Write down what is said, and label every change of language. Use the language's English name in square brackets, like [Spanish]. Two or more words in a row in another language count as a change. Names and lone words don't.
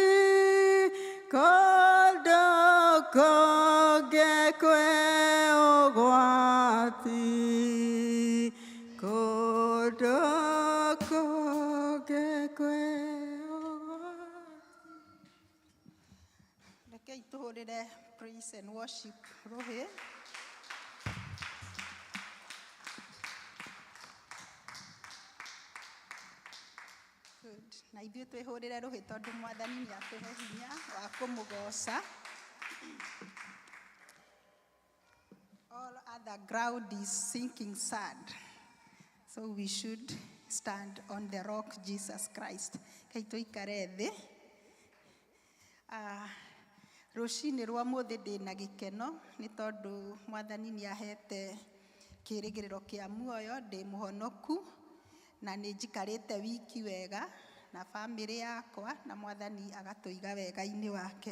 [Kikuyu] kũndũ kũngĩ kwĩ ũgwati, kũndũ kũngĩ kwĩ ũgwati. Rekei tũhũrĩre [English] praise and worship [Kikuyu] rũhĩ. [English] Good. [Kikuyu] Na ithuĩ twĩhũrĩre rũhĩ tondũ Mwathani nĩatũhe hinya wa kũmũgoca. [English] ground is sinking sand. So we should stand on the rock, Jesus Christ. [Kikuyu] Kei tuikare thĩ. Rũcinĩ rwa mũthĩ ndĩna gĩkeno nĩ tondũ Mwathani nĩahete kĩĩrĩgĩrĩro kĩa muoyo, ndĩ mũhonoku na nĩ njikarĩte wiki wega na bamĩrĩ yakwa na Mwathani agatũiga wega-inĩ wake.